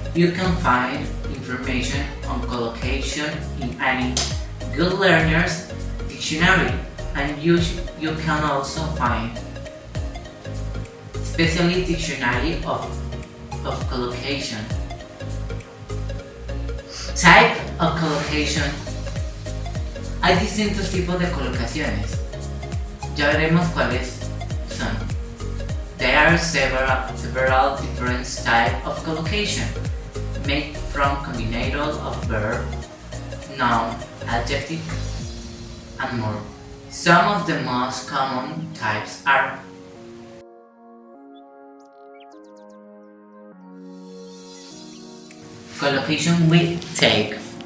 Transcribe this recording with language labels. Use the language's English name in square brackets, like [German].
[English] You can find information on collocation in any good learner's dictionary, and you can also find especially dictionary of collocation. Type of collocation. [Spanish] Hay distintos tipos de colocaciones. Ya veremos cuáles son. [English] There are several different types of collocation made from combinations of verb, noun, adjective, and more. Some of the most common types are collocation with take,